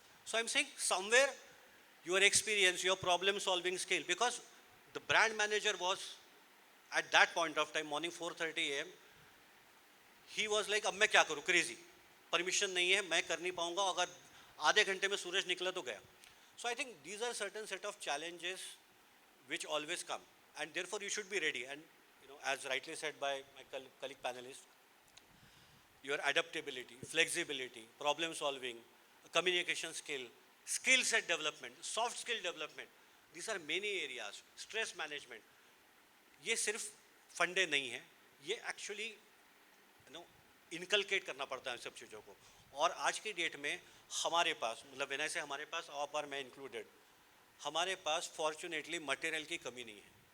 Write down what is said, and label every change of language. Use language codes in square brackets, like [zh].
[en] so I am saying somewhere your experience, your problem solving skill, because the brand manager was at that point of time, morning 4:30 AM, he was like [hi] अब मैं क्या करूँ, [en] crazy, [hi] permission नहीं है, मैं कर नहीं पाऊँगा, अगर आधे घंटे में सूरज निकला तो गया. [en] So I think these are certain set of challenges which always come, and therefore you should be ready. And as rightly said by my colleague panelist, your adaptability, flexibility, problem solving, communication skill set development, soft skill development, these are many areas. [hi] Stress management, ये सिर्फ फंडे नहीं है, ये actually inculcate करना पड़ता है इन सब चीज़ों को. और आज की डेट में हमारे पास, मतलब विनय से हमारे पास और मैं इंक्लूडेड, हमारे पास फॉर्चुनेटली मटेरियल की कमी नहीं है.